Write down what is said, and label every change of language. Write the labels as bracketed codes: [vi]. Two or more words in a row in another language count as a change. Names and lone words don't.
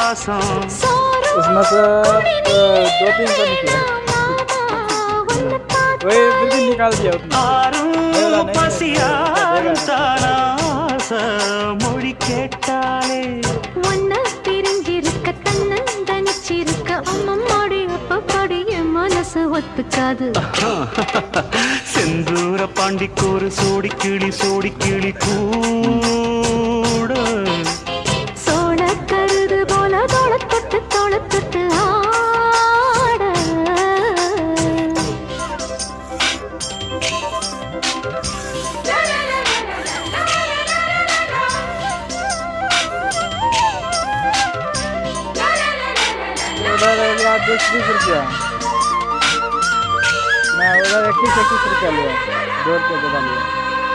[hi] उसमें से 2-3 तो निकले, वही फिर भी निकाल दिया उतना। [ta] மொழி கேட்டாலே ஒன்ன பிரிஞ்சிருக்க தன்னந்தனிச்சிருக்க அம்மம்மாடி அப்பப்படி என் மனசு ஒத்துக்காது. செந்தூர பாண்டிக்கோரு சோடி கிளி கூட சோழ கருது போல தோளத்தொட்டு ஆட. [hi] उधर 10-20 रुपया, मैं उधर 21 रुपया लिया, 2 रुपये बता लिया।